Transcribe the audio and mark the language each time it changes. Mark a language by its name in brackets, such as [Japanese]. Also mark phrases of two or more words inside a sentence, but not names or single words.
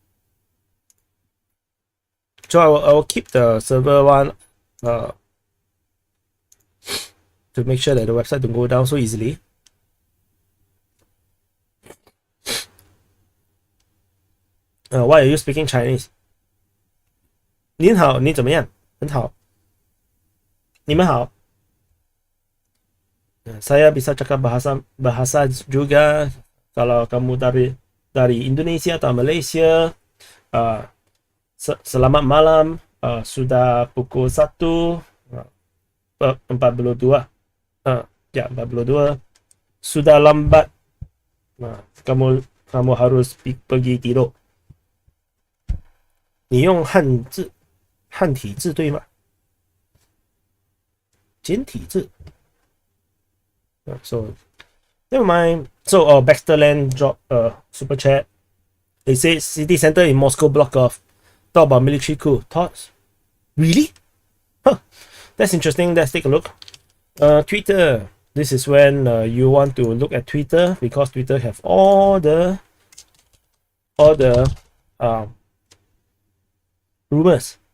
[English] So I will keep the server one to make sure that the website don't go down so easily. Why are you speaking Chinese? [Chinese] 您好，你怎么样？很好。你们好。 [Malay] Saya bisa cakap bahasa juga. Kalau kamu dari Indonesia atau Malaysia, selamat malam. Sudah pukul 1:42. Ya, 42. Sudah lambat. Kamu harus pergi tidur. [Chinese] 你用汉体字对吗？ [English] 简体字。So never mind. So Baxterland drop super chat. They say city center in Moscow block off. Talk about military coup. Thoughts? Really? Huh. That's interesting. Let's take a look. Twitter. This is when you want to look at Twitter because Twitter have all the rumors.